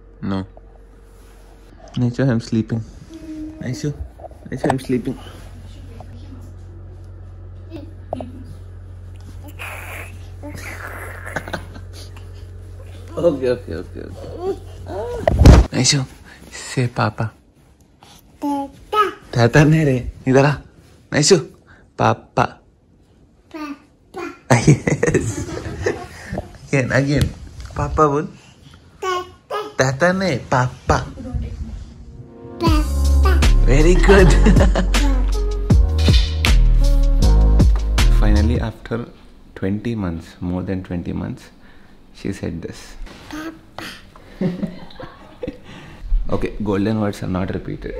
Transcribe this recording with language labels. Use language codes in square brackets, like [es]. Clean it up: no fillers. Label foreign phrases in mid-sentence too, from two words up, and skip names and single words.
[en] Nature, I'm sleeping. Nature, I'm sleeping. Okay. Nature, say Papa. [hi] Tata nahi re. Idhar aa. Naishu. [en] Papa. Yes. Again. [hi] Papa bol. Tata nahi. Papa. [en] Very good. Finally, after 20 months, more than 20 months, she said this. Papa. Okay, golden words are not repeated.